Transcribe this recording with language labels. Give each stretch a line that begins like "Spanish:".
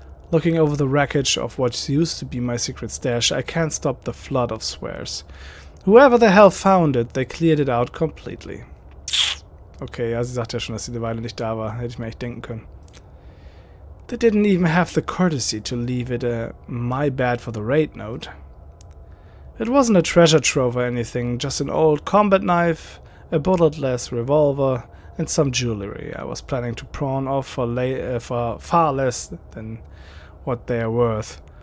English: Looking over the wreckage of what used to be my secret stash, I can't stop the flood of swears. Whoever the hell found it, they cleared it out completely.
German: Okay, ja, sie sagt ja schon, dass sie eine Weile nicht da war. Hätte ich mir echt denken können.
English: They didn't even have the courtesy to leave it a my bad for the raid note. It wasn't a treasure trove or anything, just an old combat knife, a bulletless revolver, and some jewelry I was planning to pawn off for far less than what they are worth.